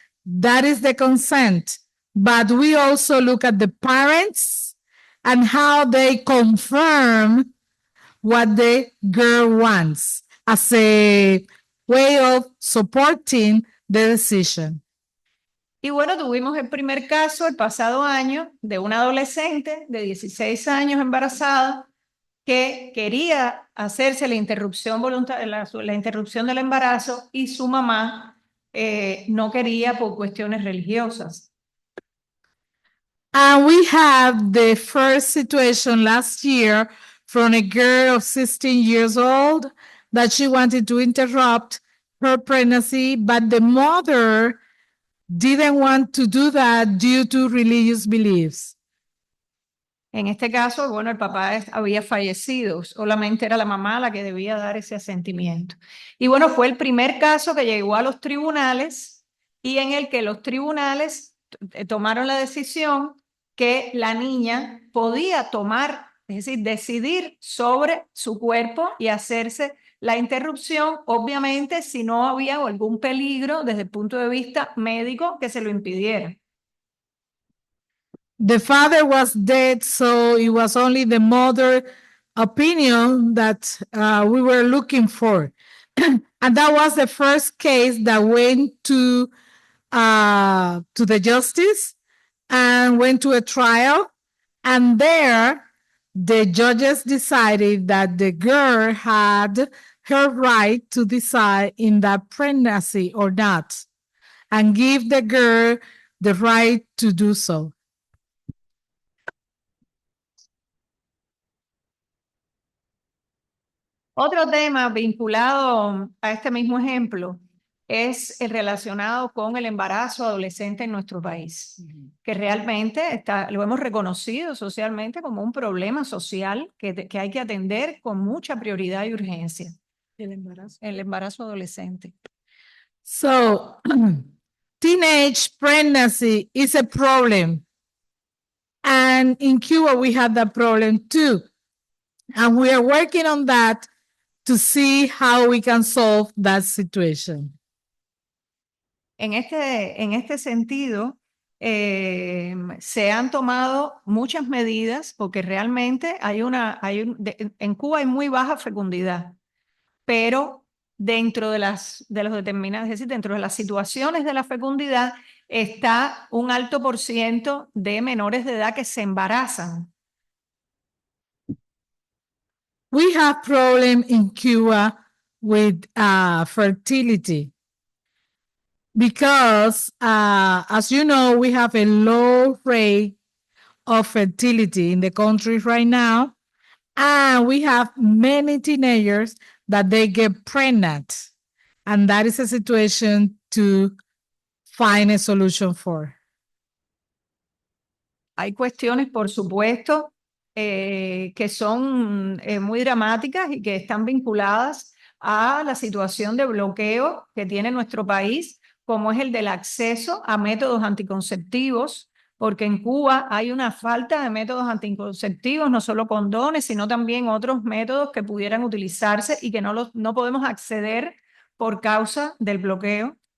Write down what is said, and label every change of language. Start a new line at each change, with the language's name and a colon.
English: That is the consent. But we also look at the parents and how they confirm what the girl wants as a way of supporting the decision.
Spanish: Y bueno, tuvimos el primer caso el pasado año de una adolescente de 16 años embarazada que quería hacerse la interrupción voluntaria, la interrupción del embarazo y su mamá no quería por cuestiones religiosas.
English: And we have the first situation last year from a girl of 16 years old that she wanted to interrupt her pregnancy, but the mother didn't want to do that due to religious beliefs.
Spanish: En este caso, bueno, el papá había fallecido, solamente era la mamá la que debía dar ese asentimiento. Y bueno, fue el primer caso que llegó a los tribunales y en el que los tribunales tomaron la decisión que la niña podía tomar, es decir, decidir sobre su cuerpo y hacerse la interrupción, obviamente si no había algún peligro desde el punto de vista médico que se lo impidiera.
English: The father was dead, so it was only the mother opinion that we were looking for. And that was the first case that went to the justice and went to a trial. And there, the judges decided that the girl had her right to decide in that pregnancy or not, and give the girl the right to do so.
Spanish: Otro tema vinculado a este mismo ejemplo es el relacionado con el embarazo adolescente en nuestro país, que realmente lo hemos reconocido socialmente como un problema social que hay que atender con mucha prioridad y urgencia. El embarazo adolescente.
English: So, teenage pregnancy is a problem. And in Cuba, we have that problem too. And we are working on that to see how we can solve that situation.
Spanish: En este sentido, se han tomado muchas medidas porque realmente en Cuba hay muy baja fecundidad, pero dentro de los determinados, es decir, dentro de las situaciones de la fecundidad está un alto % de menores de edad que se embarazan.
English: We have problem in Cuba with fertility because, as you know, we have a low rate of fertility in the country right now, and we have many teenagers that they get pregnant, and that is a situation to find a solution for.
Spanish: Hay cuestiones, por supuesto, que son muy dramáticas y que están vinculadas a la situación de bloqueo que tiene nuestro país, como es el del acceso a métodos anticonceptivos, porque en Cuba hay una falta de métodos anticonceptivos, no solo condones, sino también otros métodos que pudieran utilizarse y que no podemos acceder por causa del bloqueo.